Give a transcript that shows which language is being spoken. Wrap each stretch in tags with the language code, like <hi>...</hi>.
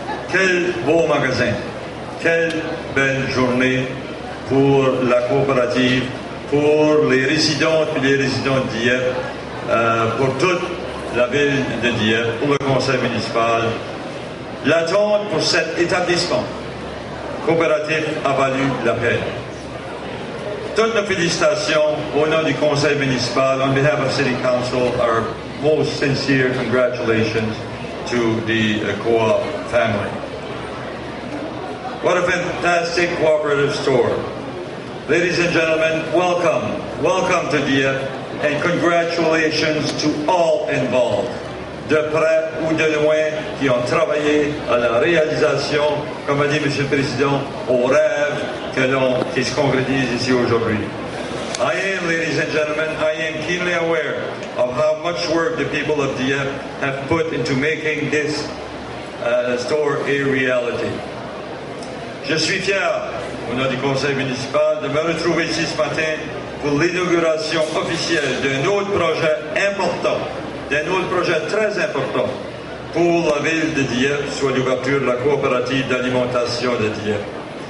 <fr>Quel beau magasin! Quelle belle journée pour la coopérative, pour les résidents et les résidents de Dieppe. Pour toute la ville de Dieppe, pour le conseil municipal. L'attente pour cet établissement coopératif a valu la peine. toutes nos félicitations au nom du conseil municipal.</fr> <en>On behalf of City Council, our most sincere congratulations to the Co-op family. What a fantastic cooperative store. Ladies and gentlemen, welcome. Welcome to Dieppe, and congratulations to all involved,</en> <fr>de près ou de loin, qui ont travaillé à la réalisation, comme a dit M. le Président, au rêve qui se concrétise ici aujourd'hui.</fr> <en>Ladies and gentlemen, I am keenly aware of how much work the people of Dieppe have put into making this store a reality.</en> <fr>Je suis fier, au nom du conseil municipal, de me retrouver ici ce matin pour l'inauguration officielle d'un autre projet important, d'un autre projet très important pour la ville de Dieppe, soit l'ouverture de la coopérative d'alimentation de Dieppe.</fr>